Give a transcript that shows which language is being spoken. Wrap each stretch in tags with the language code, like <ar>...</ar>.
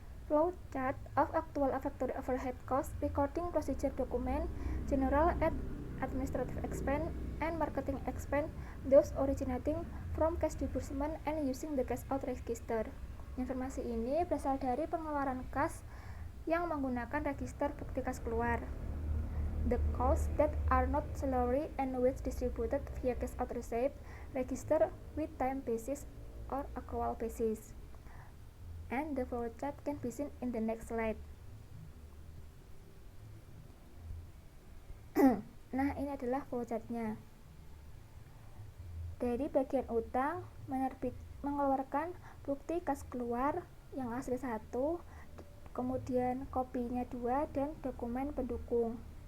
<en>flow chart of actual factory overhead cost, recording procedure document, general and administrative expense, and marketing expense, those originating from cash disbursement and using the cash out register.</en> <id>Informasi ini berasal dari pengeluaran kas yang menggunakan register bukti kas keluar.</id> <en>The costs that are not salary and wage distributed via cash out receipt register with time basis or accrual basis. And the flowchart can be seen in the next slide.</en> <id>Nah, ini adalah flowchartnya. Dari bagian utang, mengeluarkan bukti kas keluar yang asli 1, kemudian kopinya 2, dan dokumen pendukung.</id>